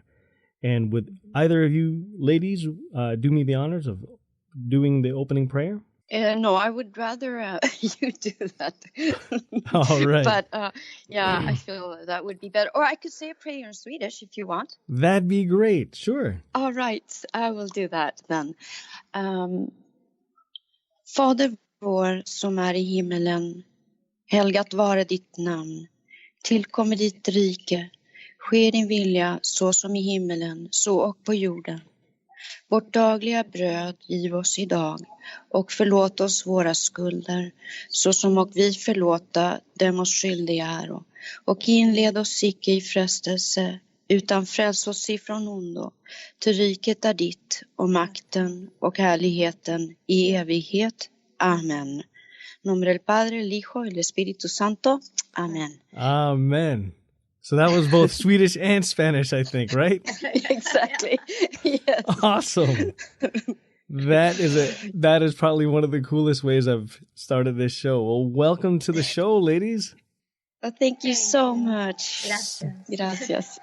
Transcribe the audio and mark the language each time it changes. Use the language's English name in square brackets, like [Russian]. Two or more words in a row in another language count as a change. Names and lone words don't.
[English] And would either of you ladies do me the honors of doing the opening prayer? No, I would rather you do that. All right. But I feel that would be better. Or I could say a prayer in Swedish if you want. That'd be great. Sure. All right, I will do that then. [Swedish] Fader vår som är i himmelen, helgat vare ditt namn. Tillkommer ditt rike. Sker din vilja så som i himmelen, så och på jorden. Vårt dagliga bröd giv oss idag och förlåt oss våra skulder så som och vi förlåta dem oss skyldiga är. Och inled oss icke i frestelse utan fräls oss ifrån ondo. Till riket är ditt och makten och härligheten i evighet. Amen. [Spanish] Nombre del Padre, el Hijo y el Espíritu Santo. Amen. Amen. [English] So that was both Swedish and Spanish, I think, right? Exactly. Yes. Awesome. That is probably one of the coolest ways I've started this show. Well, welcome to the show, ladies. Thank you so much. Gracias.